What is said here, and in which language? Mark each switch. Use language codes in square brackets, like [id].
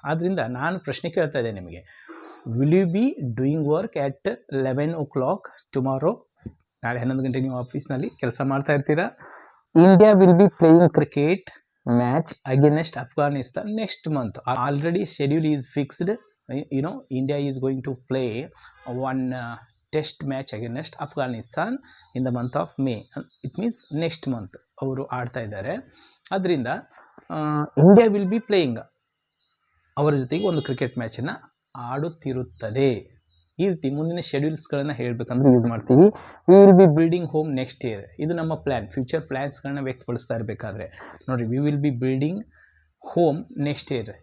[kn] ಆದ್ದರಿಂದ ನಾನು ಪ್ರಶ್ನೆ ಕೇಳ್ತಾ ಇದ್ದೆ ನಿಮಗೆ, [en] will you be doing work at 11 o'clock tomorrow, [kn] ನಾಳೆ 11 ಗಂಟೆಗೆ ನೀವು ಆಫೀಸ್ನಲ್ಲಿ ಕೆಲಸ ಮಾಡ್ತಾ ಇರ್ತೀರಾ. [en] India will be playing cricket match against Afghanistan next month. Already schedule is fixed. India is going to play one test match against Afghanistan in the month of May. It means next month [kn] ಅವರು ಆಡ್ತಾ ಇದ್ದಾರೆ. ಅದರಿಂದ [en] India will be playing, [kn] ಅವರ ಜೊತೆಗೆ ಒಂದು cricket ಮ್ಯಾಚನ್ನು ಆಡುತ್ತಿರುತ್ತದೆ. ಈ ರೀತಿ ಮುಂದಿನ ಶೆಡ್ಯೂಲ್ಸ್ಗಳನ್ನು ಹೇಳಬೇಕಂದ್ರೆ ಯೂಸ್ ಮಾಡ್ತೀವಿ. [en] We will be building home next year. [kn] ಇದು ನಮ್ಮ ಪ್ಲ್ಯಾನ್, ಫ್ಯೂಚರ್ ಪ್ಲ್ಯಾನ್ಸ್ಗಳನ್ನ ವ್ಯಕ್ತಪಡಿಸ್ತಾ ಇರಬೇಕಾದ್ರೆ ನೋಡಿರಿ, [en] We will be building home next year.